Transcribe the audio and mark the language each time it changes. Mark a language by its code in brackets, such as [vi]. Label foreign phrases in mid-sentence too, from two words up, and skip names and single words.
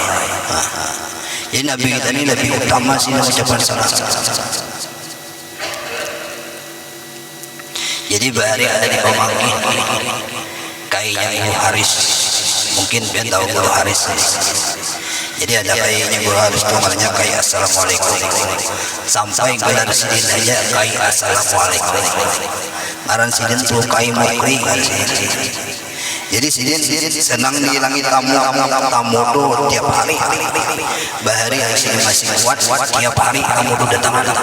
[id] Jadi Nabi kita ini lebih utama sih mengucapkan salam. [bjn] Jadi bahari ada di Pemanggi, kayaknya Ibu Haris, mungkin dia tahu Ibu Haris. Jadi ada kayaknya Guru Haris itu namanya kayak assalamualaikum, sampai gelar sidin aja kayak assalamualaikum. Ngaran sidin tuh kayak mukri. Jadi sidin senang dihilangi tamu tuh tiap hari. Bahari sidin masih kuat tiap hari tamu tuh datang.